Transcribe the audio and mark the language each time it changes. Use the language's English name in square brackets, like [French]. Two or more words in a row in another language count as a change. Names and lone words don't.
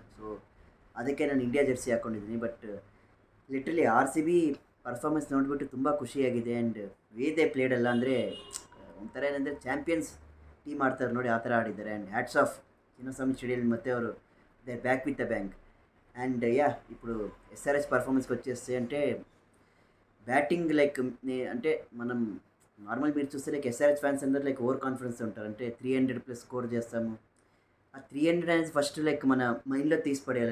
[Kannada] ಸೊ ಅದಕ್ಕೆ ನಾನು [English] India jersey [Kannada] ಹಾಕ್ಕೊಂಡಿದ್ದೀನಿ. [English] but literally RCB performance [Kannada] ನೋಡಿಬಿಟ್ಟು ತುಂಬ ಖುಷಿಯಾಗಿದೆ. [English] and way they played [Kannada] ಅಲ್ಲ ಅಂದರೆ ಒಂಥರ ಏನಂದರೆ [English] champions team [Kannada] ಆಡ್ತಾರೆ ನೋಡಿ, ಆ ಥರ ಆಡಿದ್ದಾರೆ. [English] and hats off [Kannada] ಚಿನ್ನಸ್ವಾಮಿ ಸ್ಟೇಡಿಯಂ. ಮತ್ತು ಅವರು [English] they back with the bank. and ya [Telugu] ఇప్పుడు ఎస్ఆర్హెచ్ పర్ఫార్మెన్స్కి వచ్చేస్తే అంటే [English] batting like [Telugu] అంటే మనం నార్మల్ మీరు చూస్తే లైక్ ఎస్ఆర్హెచ్ ఫ్యాన్స్ అందరూ [English] like over confidence [Telugu] ఉంటారు. అంటే 300+ స్కోర్ చేస్తాము. ఆ 300 అనేది [English] first like [Telugu] మన మైండ్లో తీసి పడేయాలి.